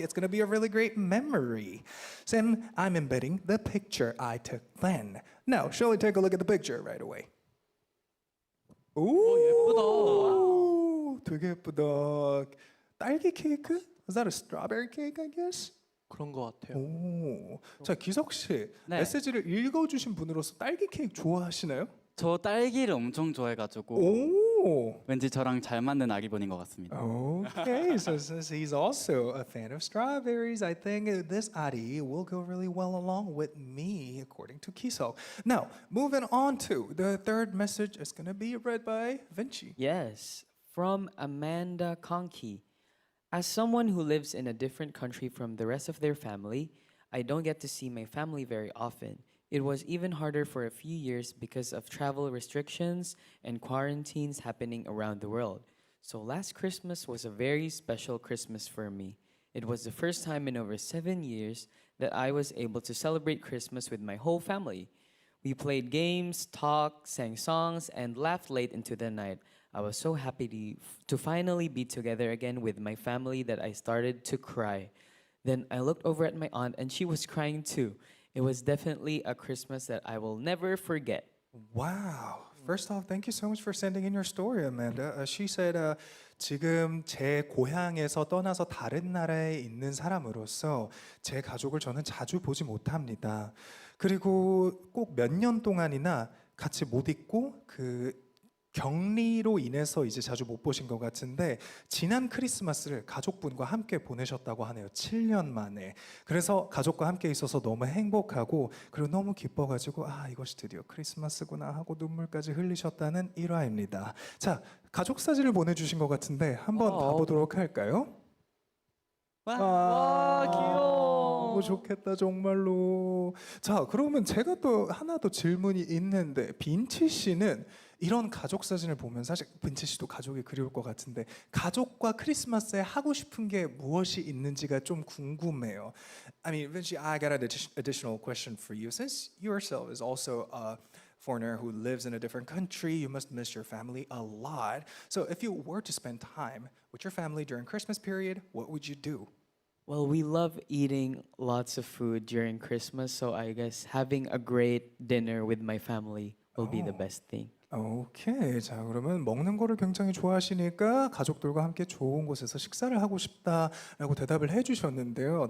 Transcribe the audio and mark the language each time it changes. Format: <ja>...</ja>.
<en>It's going to be a really great memory. Sim, I'm embedding the picture I took then. Now, shall we take a look at the picture right away?</en> <ko>오, 되게 예쁘다. 딸기 케이크?</ko> <en>Was that a strawberry cake, I guess?</en> <ko>그런 것 같아요. 오, 자 기석 씨, 네. 메시지를 읽어주신 분으로서 딸기 케이크 좋아하시나요? 저 딸기를 엄청 좋아해가지고 오. 왠지 저랑 잘 맞는 아기분인 것 같습니다.</ko> <en>Okay, so since he's also a fan of strawberries, I think this Ari will go really well along with me, according to Kiso. Now, moving on to the third message is going to be read by Vinci. Yes, from Amanda Conky. As someone who lives in a different country from the rest of their family, I don't get to see my family very often. It was even harder for a few years because of travel restrictions and quarantines happening around the world. So last Christmas was a very special Christmas for me. It was the first time in over 7 years that I was able to celebrate Christmas with my whole family. We played games, talked, sang songs, and laughed late into the night. I was so happy to finally be together again with my family that I started to cry. Then I looked over at my aunt and she was crying too. It was definitely a Christmas that I will never forget. Wow. First off, thank you so much for sending in your story, Amanda. She said,</en> <ko>지금 제 고향에서 떠나서 다른 나라에 있는 사람으로서 제 가족을 저는 자주 보지 못합니다. 그리고 꼭 몇 년 동안이나 같이 못 있고 격리로 인해서 이제 자주 못 보신 것 같은데 지난 크리스마스를 가족분과 함께 보내셨다고 하네요. 7년 만에. 그래서 가족과 함께 있어서 너무 행복하고 그리고 너무 기뻐가지고 이것이 드디어 크리스마스구나 하고 눈물까지 흘리셨다는 일화입니다. 자, 가족 사진을 보내주신 것 같은데 한번 봐보도록 할까요? 와, 귀여워. 너무 좋겠다 정말로. 자, 그러면 제가 또 하나 더 질문이 있는데 빈치 씨는 이런 가족 사진을 보면 사실 빈치 씨도 가족이 그리울 것 같은데 가족과 크리스마스에 하고 싶은 게 무엇이 있는지가 좀 궁금해요.</ko> <en>I mean, Vinci, I got an additional question for you. Since you yourself is also a foreigner who lives in a different country, you must miss your family a lot. So if you were to spend time with your family during Christmas period, what would you do? Well, we love eating lots of food during Christmas, so I guess having a great dinner with my family will be the best thing.</en> <ko>오케이. 자, 그러면 먹는 거를 굉장히 좋아하시니까 가족들과 함께 좋은 곳에서 식사를 하고 싶다라고 대답을 해주셨는데요.</ko>